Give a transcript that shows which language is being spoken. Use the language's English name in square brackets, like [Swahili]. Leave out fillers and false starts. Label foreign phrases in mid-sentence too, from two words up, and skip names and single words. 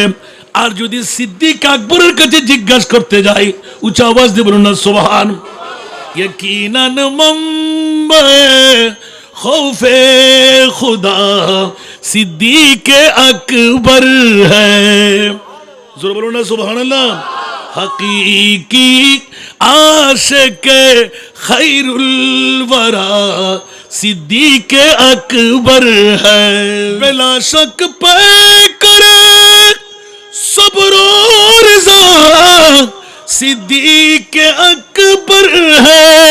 [Bangla] আর যদি সিদ্দিক আকবরের কাছে জিজ্ঞাসা করতে যাই, উচ্চ আওয়াজ দিয়ে বলুন না সুবহান। [Urdu] یقیناً مامبے خوفِ خدا صدیق اکبر ہے. [Bangla] জোরে বলুন না সুবহানাল্লাহ। [Urdu] حقیقی عاشق خیر الوریٰ صدیق اکبر ہے. بلا شک پے کرے صبر اور رضا صدیق اکبر ہے.